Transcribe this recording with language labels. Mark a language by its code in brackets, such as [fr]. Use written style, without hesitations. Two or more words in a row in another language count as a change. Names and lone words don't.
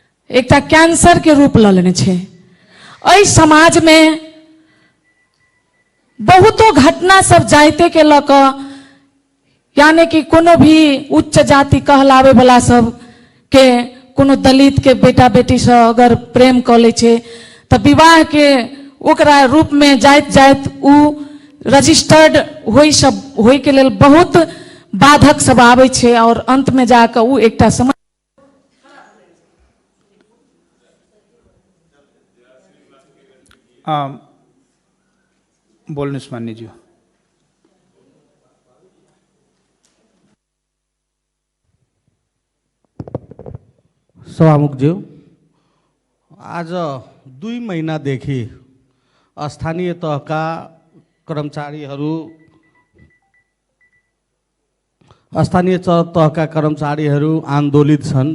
[mai] एकटा कैंसर के रूप ल लेने छे। एहि समाज में बहुतो घटना सब जायते के लक, यानी कि कोनो भी उच्च जाति कहलावे वाला सब के कोनो दलित के बेटा बेटी से अगर प्रेम क ले छे तो विवाह के ओकरा रूप में जाइत जाइत उ रजिस्टर्ड होई के लेल बहुत बाधक सब आवे छे और अंत में जाकर उ एकटा समझ [ne] बोल्नु मान्य ज्यू। सभामुखज्यू, आज 2 महिनादेखि स्थानीय तहका कर्मचारीहरू आन्दोलित छन्।